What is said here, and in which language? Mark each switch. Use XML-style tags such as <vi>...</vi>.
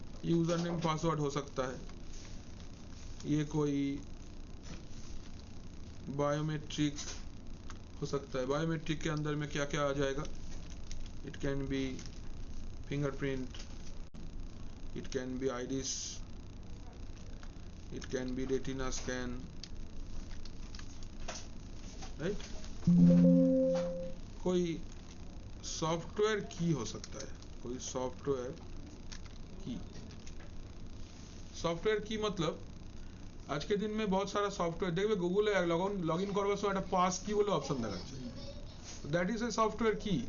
<hi>username password हो सकता है, ये कोई बायोमेट्रिक हो सकता है। बायोमेट्रिक के अंदर में क्या क्या आ जाएगा?</hi> <en>It can be fingerprint, it can be iris, it can be retina scan, right?</en> <hi>कोई सॉफ्टवेयर की हो सकता है, कोई सॉफ्टवेयर की। सॉफ्टवेयर की मतलब आज के दिन में बहुत सारा सॉफ्टवेयर देखिए, गूगल लॉगिन करवा सो</hi> <bn>একটা পাস কি বলে অপশন দেখাচ্ছে,</bn> <en>That is a software की।</en>